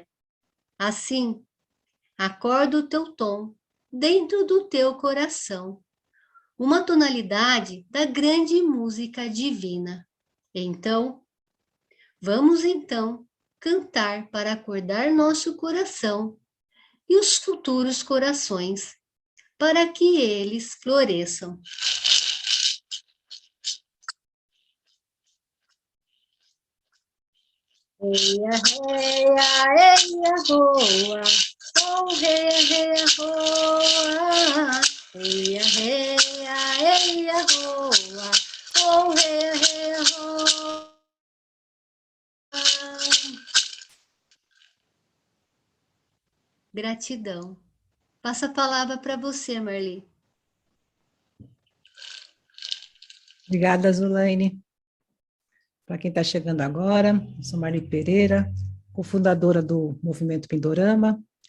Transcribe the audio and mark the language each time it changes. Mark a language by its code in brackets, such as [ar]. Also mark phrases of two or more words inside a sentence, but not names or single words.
[pt] Assim, acorda o teu tom dentro do teu coração, uma tonalidade da grande música divina. Então, vamos cantar para acordar nosso coração e os futuros corações, para que eles floresçam. Eia, eia, eia, roa, oh, eia, roa, eia, eia, roa, oh, eia, roa. Gratidão. Passa a palavra para você, Marli. Obrigada, Zulaine. Para quem está chegando agora, eu sou Marli Pereira, cofundadora do Movimento Pindorama.